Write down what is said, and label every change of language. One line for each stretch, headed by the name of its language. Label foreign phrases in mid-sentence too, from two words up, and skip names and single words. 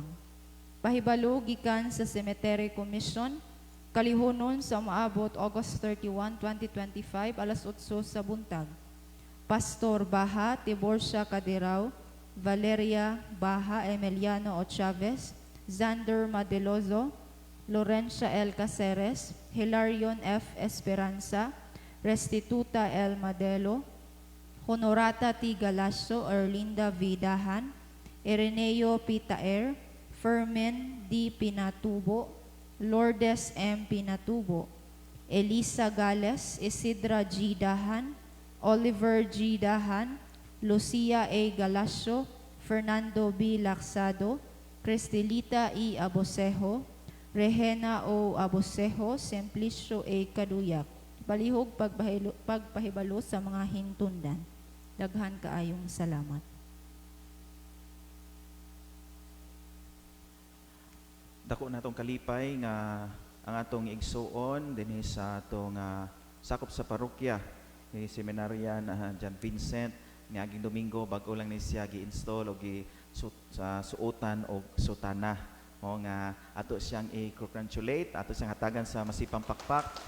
Cebuano: Pahibalo gikan sa Cemetery Commission, kalihunon sa maabot August 31, 2025, alas 8 sa buntag. Pastor Baha, Tiborcia Cadirao, Valeria Baha, Emiliano O. Chavez, Xander Madelozo, Laurencia L. Caceres, Hilarion F. Esperanza, Restituta L. Madelo, Honorata T. Galasso, Erlinda V. Dahan, Ireneo P. Taer, Fermin D. Pinatubo, Lourdes M. Pinatubo, Elisa Gales, Isidra G. Dahan, Oliver G. Dahan, Lucia A. Galacio, Fernando B. Laxado, Cristelita E. Abosejo, Rehena O. Abosejo, Simplicio A. Kaduyak. Palihog pagpahibalo sa mga hintundan. Daghan kaayong salamat. Dako natong kalipay nga ang atong igsuon dinhi sa atong sakop sa parokya ni Seminaryan John Vincent niaging Domingo bag-o lang ni siya gi-install o sa suotan o sutana mo nga ato siyang i-congratulate, ato siyang hatagan sa masipang pakpak.